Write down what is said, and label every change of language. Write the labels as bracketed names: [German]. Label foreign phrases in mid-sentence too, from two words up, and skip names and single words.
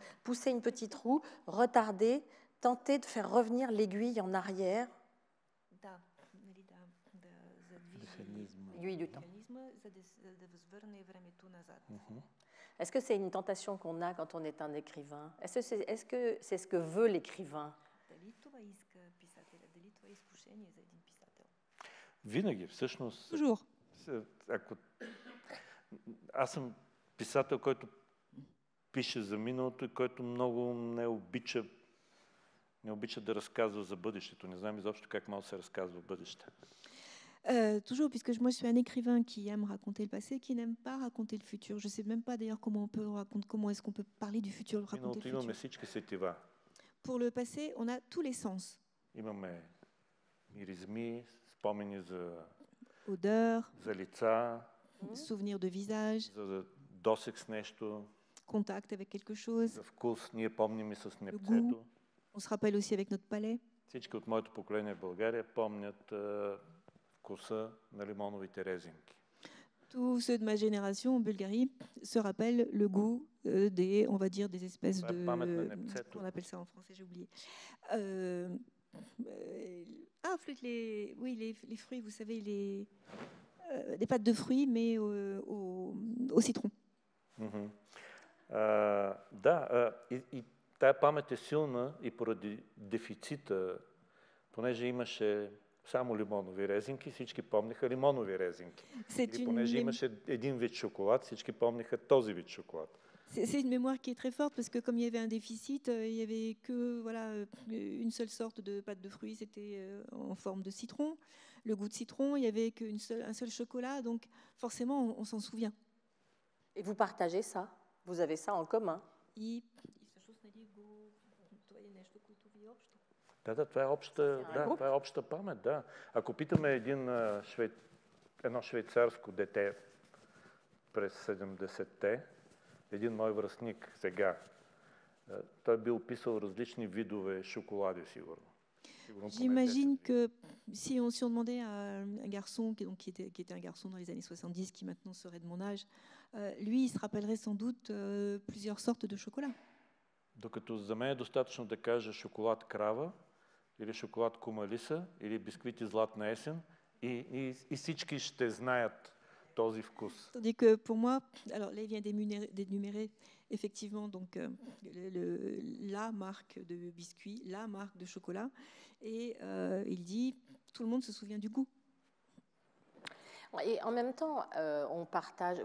[French] Pousser une petite roue, retarder, tenter de faire revenir l'aiguille en arrière. L'aiguille du temps. Est-ce que c'est une tentation qu'on a quand on est un écrivain? Est-ce que c'est ce que veut l'écrivain? [Bulgarian] Винаги, всъщност. [French] Toujours. [Bulgarian] Аз съм писател, който пише за миналото и който много не обича да разказва за бъдещето. Не знам изобщо как може да се разказва бъдеще. [French] Toujours, puisque moi je suis un écrivain qui aime raconter le passé, qui n'aime pas raconter le futur. Je ne sais même pas d'ailleurs comment est-ce qu'on peut parler du futur, raconter le [Bulgarian] Имаме [French] futur. [Bulgarian] всички сетива. [French] Pour le passé, on a tous les sens. [Bulgarian] Имаме миризми, спомени за [French] Odeur, [Bulgarian] лица, [French] souvenir de visage, [Bulgarian] за досек с нещо, [French] contact avec quelque chose, [Bulgarian] за вкус. Ние помним и с [French] goût. [Bulgarian] непцето. [French] On se rappelle aussi avec notre palais. Всички от моето поколение в България помнят вкуса на лимоновите резинки. Tous ceux de ma génération en Bulgarie se rappellent le goût des, on va dire, des espèces de... On appelle ça en français, j'ai oublié. Les fruits, vous savez, des pâtes de fruits, mais au citron. [Bulgarian] И тая памет е силна и поради дефицита, понеже имаше само лимонови резинки, всички помниха лимонови резинки. Или понеже имаше един вид шоколад, всички помниха този вид шоколад. [French] C'est une mémoire qui est très forte parce que comme il y avait un déficit, il n'y avait que une seule sorte de pâte de fruits, c'était en forme de citron. Le goût de citron, il n'y avait qu'un seul chocolat, donc forcément on s'en souvient. Et vous partagez ça? Vous avez ça en commun? [Bulgarian] Да, това е обща памет, да. Ако питаме едно швейцарско дете през 70-те, един мой връстник сега, той би описал различни видове шоколади, сигурно. [French] J'imagine que si on demandait à un garçon qui était un garçon dans les années 70, qui maintenant serait de mon âge, lui, il se rappellerait sans doute plusieurs sortes de chocolat. [Bulgarian] Докато за мен е достатъчно да кажа шоколад крава, или шоколад кумалиса, или бисквити златна есен, и всички ще знаят този вкус. [French] Tandis que pour moi, alors là il vient d'énumérer effectivement donc la marque de biscuits, la marque de chocolat, et il dit tout le monde se souvient du goût. Et en même temps, on partage.